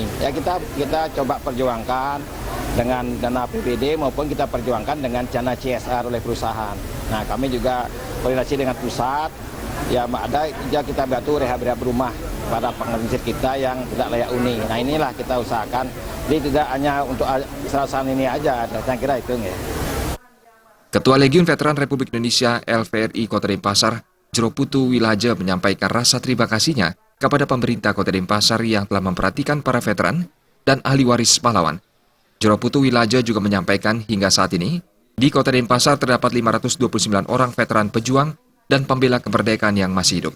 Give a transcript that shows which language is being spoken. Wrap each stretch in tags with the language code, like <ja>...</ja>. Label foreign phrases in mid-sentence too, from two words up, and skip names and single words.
<id>Ya kita coba perjuangkan dengan dana APBD maupun kita perjuangkan dengan dana CSR oleh perusahaan. Nah, kami juga koordinasi dengan pusat. Ya ada kita bantu rehab rumah pada pensiun kita yang tidak layak huni. Nah inilah kita usahakan. Jadi tidak hanya untuk sarasehan ini aja, saya kira itu ya. Ketua Legiun Veteran Republik Indonesia LVRI Kota Denpasar, Jero Putu Wilaja menyampaikan rasa terima kasihnya kepada pemerintah Kota Denpasar yang telah memperhatikan para veteran dan ahli waris pahlawan. Jero Putu Wilaja juga menyampaikan hingga saat ini di Kota Denpasar terdapat 529 orang veteran pejuang dan pembela kemerdekaan yang masih hidup.</id>